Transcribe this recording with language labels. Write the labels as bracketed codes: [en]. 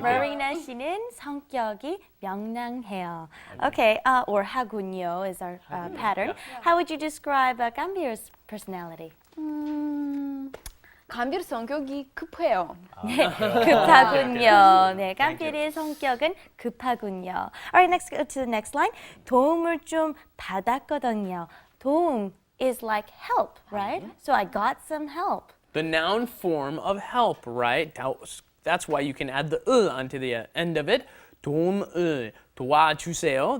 [ko] Marina 씨는 성격이 명랑해요. [en] Okay. Or 하군요 is our pattern. How would you describe Gambir's personality? [ko] 감비르 성격이 급해요. 급하군요. 네, 깜필의 성격은 급하군요. [en] Alright, next go to the next line. [ko] 도움을 좀 받았거든요. [en] 도움 is like help, right? So I got some help. The noun form of help, right? That's why you can add the onto the end of it. [ko] 도움을 도와주세요.